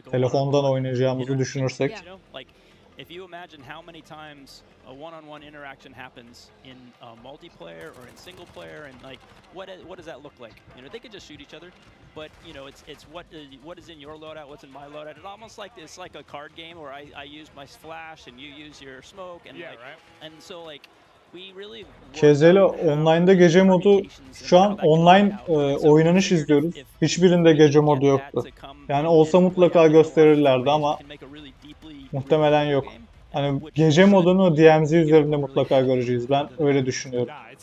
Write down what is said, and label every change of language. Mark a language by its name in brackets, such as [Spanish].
[Turkish] Telefondan oynayacağımızı düşünürsek. [English] If you imagine how many times a one-on-one interaction happens in multiplayer or in single player, and like what does that look like? You know, they could just shoot each other, but you know, it's what is in your loadout, what's in my loadout. It's almost like it's like a card game where I use my flash and you use your smoke, and and so like. [Turkish] KZL online'da gece modu, şu an online oynanış izliyoruz. Hiçbirinde gece modu yoktu. Yani olsa mutlaka gösterirlerdi ama muhtemelen yok. Hani gece modunu DMZ üzerinde mutlaka göreceğiz. Ben öyle düşünüyorum.